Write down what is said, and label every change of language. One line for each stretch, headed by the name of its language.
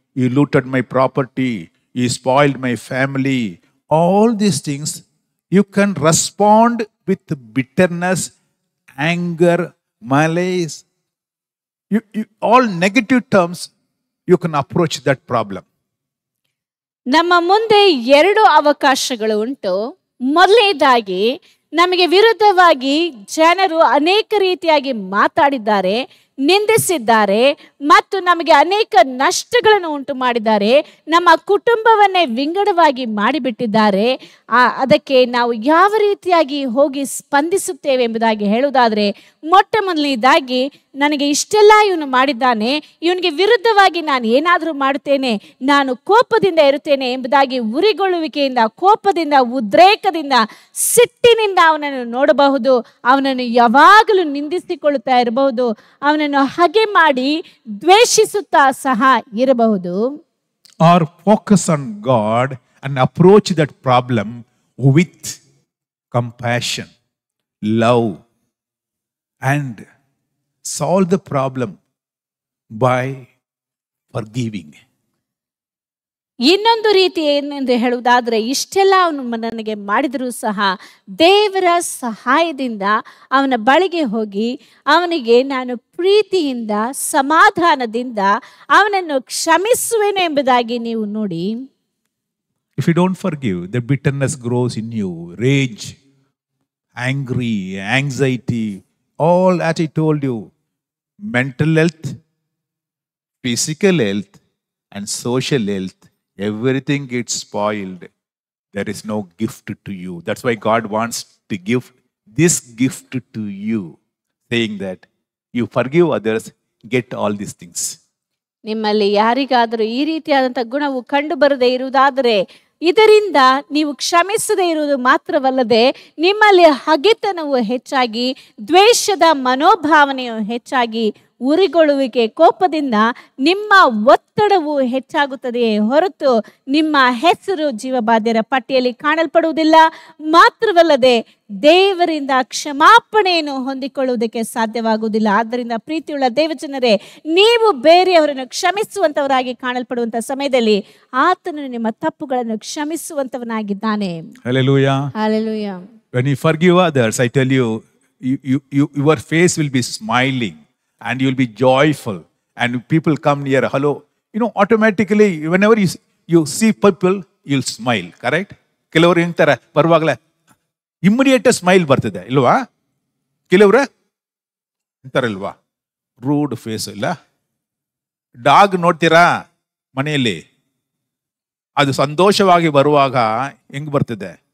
English: He looted my property. He spoiled my family. All these things, you can respond with bitterness, anger, malice. All negative terms, you can approach that problem.
Kannada: ನಮ್ಮ ಮುಂದೆ ಎರಡು ಅವಕಾಶಗಳು ಉಂಟು. ಮೊದಲನೇದಾಗಿ, ನಮಗೆ ವಿರುದ್ಧವಾಗಿ ಜನರು ಅನೇಕ ರೀತಿಯಾಗಿ ಮಾತಾಡಿದ್ದಾರೆ, ನಿಂದಿಸಿದ್ದಾರೆ ಮತ್ತು ನಮಗೆ ಅನೇಕ ನಷ್ಟಗಳನ್ನು ಉಂಟು ಮಾಡಿದ್ದಾರೆ, ನಮ್ಮ ಕುಟುಂಬವನ್ನೇ ವಿಂಗಡವಾಗಿ ಮಾಡಿಬಿಟ್ಟಿದ್ದಾರೆ. ಅದಕ್ಕೆ ನಾವು ಯಾವ ರೀತಿಯಾಗಿ ಹೋಗಿ ಸ್ಪಂದಿಸುತ್ತೇವೆ ಎಂಬುದಾಗಿ ಹೇಳುವುದಾದರೆ, ಮೊಟ್ಟ ಮೊದಲನೇದಾಗಿ ನನಗೆ ಇಷ್ಟೆಲ್ಲ ಇವನು ಮಾಡಿದ್ದಾನೆ, ಇವನಿಗೆ ವಿರುದ್ಧವಾಗಿ ನಾನು ಏನಾದರೂ ಮಾಡುತ್ತೇನೆ, ನಾನು ಕೋಪದಿಂದ ಇರುತ್ತೇನೆ ಎಂಬುದಾಗಿ ಉರಿಗೊಳ್ಳುವಿಕೆಯಿಂದ, ಕೋಪದಿಂದ, ಉದ್ರೇಕದಿಂದ, ಸಿಟ್ಟಿನಿಂದ ಅವನನ್ನು ನೋಡಬಹುದು. ಅವನನ್ನು ಯಾವಾಗಲೂ ನಿಂದಿಸಿಕೊಳ್ಳುತ್ತಾ ಇರಬಹುದು, ಅವನನ್ನು ಹಗೆ ಮಾಡಿ ದ್ವೇಷಿಸುತ್ತಾ ಸಹ ಇರಬಹುದು.
English: Or focus on God and approach that problem with compassion, love, and solve the problem by forgiving.
Kannada: ಇನ್ನೊಂದು ರೀತಿ ಏನೆಂದು ಹೇಳುವುದಾದರೆ, ಇಷ್ಟೆಲ್ಲ ಅವನು ನನಗೆ ಮಾಡಿದರೂ ಸಹ ದೇವರ ಸಹಾಯದಿಂದ ಅವನ ಬಳಿಗೆ ಹೋಗಿ ಅವನಿಗೆ ನಾನು ಪ್ರೀತಿಯಿಂದ, ಸಮಾಧಾನದಿಂದ ಅವನನ್ನು ಕ್ಷಮಿಸುವೆನು ಎಂಬುದಾಗಿ ನೀವು ನೋಡಿ.
English: If you don't forgive, the bitterness grows in you, rage, angry, anxiety, all as I told you, mental health, physical health, and social health, everything gets spoiled. there is no gift to you. That's why God wants to give this gift to you, saying that you forgive others, get all these things.
Kannada: ನಿಮ್ಮಲ್ಲಿ ಯಾರಿಗಾದರೂ ಈ ರೀತಿಯಾದಂಥ ಗುಣವು ಕಂಡು ಬರದೇ ಇರುವುದಾದರೆ, ಇದರಿಂದ ನೀವು ಕ್ಷಮಿಸದೇ ಇರುವುದು ಮಾತ್ರವಲ್ಲದೆ ನಿಮ್ಮಲ್ಲಿ ಹಗೆತನವು ಹೆಚ್ಚಾಗಿ, ದ್ವೇಷದ ಮನೋಭಾವನೆಯು ಹೆಚ್ಚಾಗಿ, ಉರಿಗೊಳ್ಳುವಿಕೆ, ಕೋಪದಿಂದ ನಿಮ್ಮ ಒತ್ತಡವು ಹೆಚ್ಚಾಗುತ್ತದೆಯೇ ಹೊರತು ನಿಮ್ಮ ಹೆಸರು ಜೀವಬಾಧ್ಯರ ಪಟ್ಟಿಯಲ್ಲಿ ಕಾಣಲ್ಪಡುವುದಿಲ್ಲ. ಮಾತ್ರವಲ್ಲದೆ ದೇವರಿಂದ ಕ್ಷಮಾಪಣೆಯನ್ನು ಹೊಂದಿಕೊಳ್ಳುವುದಕ್ಕೆ ಸಾಧ್ಯವಾಗುವುದಿಲ್ಲ. ಆದ್ದರಿಂದ ಪ್ರೀತಿಯುಳ್ಳ ದೇವಜನರೇ, ನೀವು ಬೇರೆಯವರನ್ನು ಕ್ಷಮಿಸುವಂತವರಾಗಿ ಕಾಣಲ್ಪಡುವಂತ ಸಮಯದಲ್ಲಿ ಆತನು ನಿಮ್ಮ ತಪ್ಪುಗಳನ್ನು ಕ್ಷಮಿಸುವಂತವನಾಗಿದ್ದಾನೆ.
English: Hallelujah. Hallelujah. When you forgive others, I tell you, your face will be smiling and you will be joyful. And people come near, hello. Automatically, whenever you see people, you'll smile, correct?
Kannada: ಕೆಲವರು ಇಂತಾರೆ ಬರುವಾಗಲೇ immediate smile ಬರ್ತದೆ ಇಲ್ವಾ? ಕೆಲವ್ರೆ ಅಂತಾರಲ್ವಾ, rude face ಇಲ್ಲ. Dog ನೋಡ್ತೀರಾ ಮನೆಯಲ್ಲಿ, ಅದು ಸಂತೋಷವಾಗಿ ಬರುವಾಗ ಹೆಂಗ್ ಬರ್ತದೆ?